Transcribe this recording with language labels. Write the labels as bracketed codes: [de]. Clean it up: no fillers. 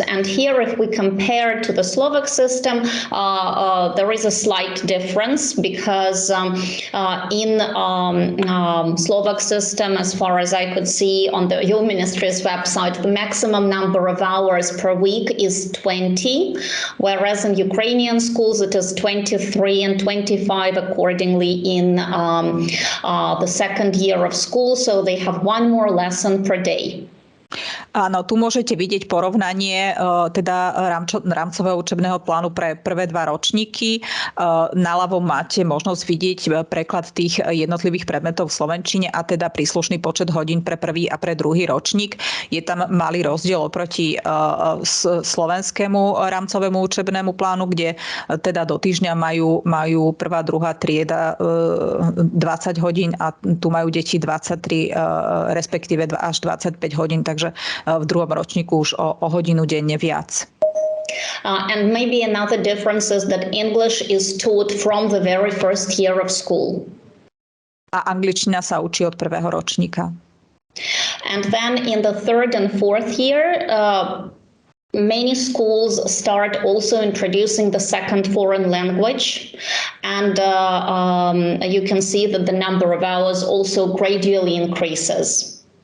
[en] And here, if we compare to the Slovak system, there is a slight difference, because in Slovak system, as far as I could see on your ministry's website, the maximum number of hours per week is 20, whereas in Ukrainian schools it is 23 and 25 accordingly in the second year of school, so they have one more lesson per day. [sk] Áno, tu môžete vidieť porovnanie teda rámcového učebného plánu pre prvé 2 ročníky. Naľavo máte možnosť vidieť preklad tých jednotlivých predmetov v slovenčine a teda príslušný počet hodín pre prvý a pre druhý ročník. Je tam malý rozdiel oproti slovenskému rámcovému učebnému plánu, kde teda do týždňa majú prvá, druhá trieda 20 hodín a tu majú deti 23, respektíve až 25 hodín, takže v druhom ročníku už o hodinu denne viac. [en] And maybe another difference is that English is taught from the very first year of school. [sk] A angličtina sa učí od prvého ročníka. [en] And then in the third and fourth year, many schools start also introducing the second foreign language, and you can see that the number of hours also gradually increases.